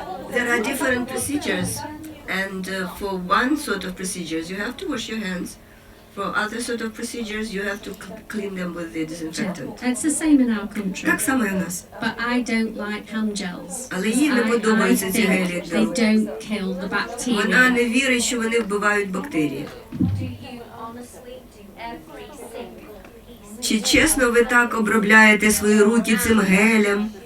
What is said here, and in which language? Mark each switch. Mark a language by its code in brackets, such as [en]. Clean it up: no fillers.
[en] There are different procedures, and for one sort of procedures you have to wash your hands. For other sort of procedures you have to clean them with the disinfectant. It's the same in our country. [uk] Так само і у нас. [en] But I don't like hand gels. [uk] Але їй не подобаються ці гелі для [en] They [uk] рук. [en] don't kill the bacteria. [uk] Вона не вірить, що вони вбивають бактерії. [en] Do you honestly do every single piece? [uk] Чи чесно ви так обробляєте свої руки цим гелем?